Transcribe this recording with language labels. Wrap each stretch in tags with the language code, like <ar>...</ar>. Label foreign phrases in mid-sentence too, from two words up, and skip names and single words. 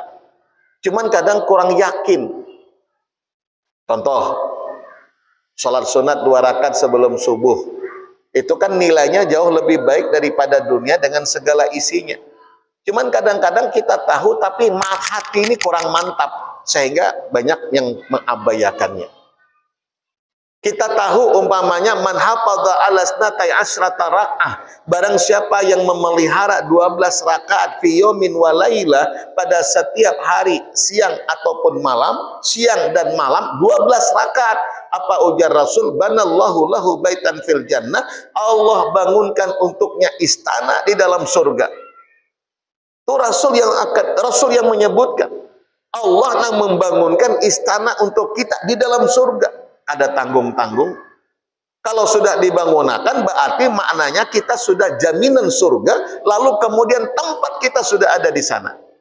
<id>Cuman kadang kurang yakin. Contoh, sholat sunat 2 rakaat sebelum subuh. Itu kan nilainya jauh lebih baik daripada dunia dengan segala isinya. Cuman kadang-kadang kita tahu, tapi hati ini kurang mantap, sehingga banyak yang mengabaikannya. Kita tahu umpamanya</id> <ar>من حافظ على ثنتي عشرة ركعة,</ar> <id>barang siapa yang memelihara 12 rakaat</id> <ar>في يوم وليلة,</ar> <id>pada setiap hari siang ataupun malam, siang dan malam 12 rakaat. Apa ujar Rasul?</id> <ar>بنى الله له بيتا في الجنة,</ar> <id>Allah bangunkan untuknya istana di dalam surga. Itu Rasul yang menyebutkan Allah yang membangunkan istana untuk kita di dalam surga. Ada tanggung-tanggung. Kalau sudah dibangunkan, berarti maknanya kita sudah jaminan surga, lalu kemudian tempat kita sudah ada di sana.</id>